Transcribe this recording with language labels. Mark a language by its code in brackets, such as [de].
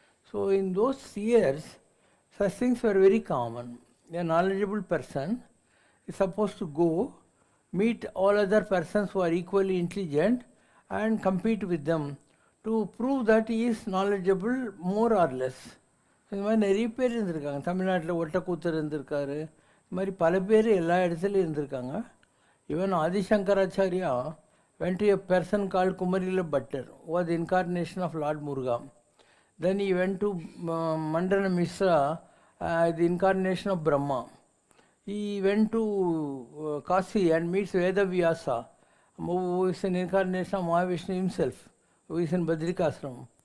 [en] So in those years, such things were very common. A knowledgeable person is supposed to go meet all other persons who are equally intelligent and compete with them to prove that he is knowledgeable more or less. [ta] இந்த மாதிரி நிறைய பேர் இருந்திருக்காங்க. தமிழ்நாட்டில் ஒட்டக்கூத்தர் இருந்திருக்காரு. இந்த மாதிரி பல பேர் எல்லா இடத்துலையும் இருந்திருக்காங்க. [en] Even Adi Shankaracharya went to a person called Kumarila Bhattar, who was the incarnation of Lord Muruga. Then he went to Mandana Mishra, the incarnation of Brahma. He went to Kasi and meets Vedavyasa, who is an incarnation of Mahavishnu himself, who is in Badrikashram.